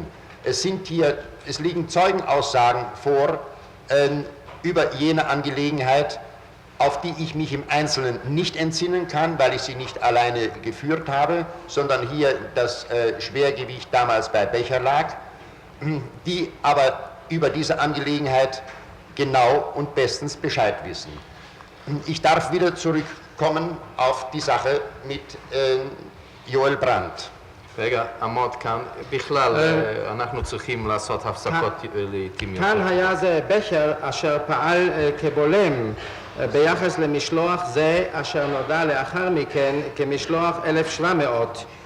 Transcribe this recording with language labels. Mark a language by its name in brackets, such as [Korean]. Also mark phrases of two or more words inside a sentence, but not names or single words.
[German] Es liegen Zeugenaussagen vor über jene Angelegenheit, auf die ich mich im Einzelnen nicht entsinnen kann, weil ich sie nicht alleine geführt habe, sondern hier das Schwergewicht damals bei Becher lag, die aber über diese Angelegenheit genau und bestens Bescheid wissen. Ich darf wieder zurückkommen auf die Sache mit יואל ברנט. [Hebrew] רגע, עמוד כאן, בכלל אנחנו צריכים לעשות הפסקות לעתים יותר. כאן היה זה בכר אשר פעל כבולם ביחס למשלוח זה אשר נודע לאחר מכן כמשלוח 1700